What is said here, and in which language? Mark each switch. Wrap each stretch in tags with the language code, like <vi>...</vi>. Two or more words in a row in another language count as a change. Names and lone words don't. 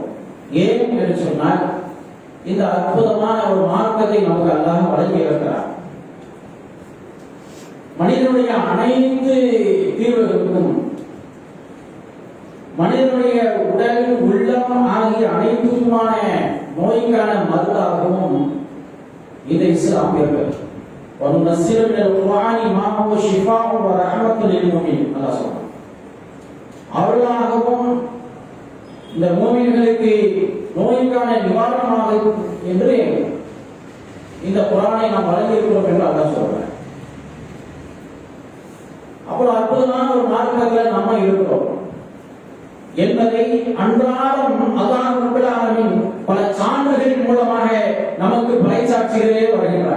<ta>ஏன் என்று சொன்னால், இந்த அற்புதமான ஒரு மார்க்கத்தை நமக்கு அல்லாஹ் வழங்கி இருக்கிறார். மனிதனுடைய அனைத்து தீர்வுகளுக்கும் மனிதனுடைய உடல் உள்ளம் ஆகிய அனைத்துமான நோய்க்கான மருந்தாகவும் இந்த இஸ்லாம் இருக்கிறது.</ta> <ar>وَنُنَزِّلُ مِنَ الْقُرْآنِ مَا هُوَ شِفَاءٌ وَرَحْمَةٌ لِلْمُؤْمِنِينَ.</ar> <ta>அல்லாஹ் சொல்றான், அவர்களாகவும் இந்த மூமின்களுக்கு நோய்க்கான நிவாரணமாக என்று இந்த குர்ஆனை நாம் வழங்கியிருக்கிறோம் என்று அல்லாஹ் சொல்றான். அவ்வளவு அற்புதமான ஒரு மார்க்கத்தில் நம்ம இருக்கிறோம் என்பதை அன்றாடம்</ta> <ar>الله رب العالمين</ar> <ta>பல சான்றுகளின் மூலமாக நமக்கு பறைசாற்றிகளே வருகிறார்.</ta>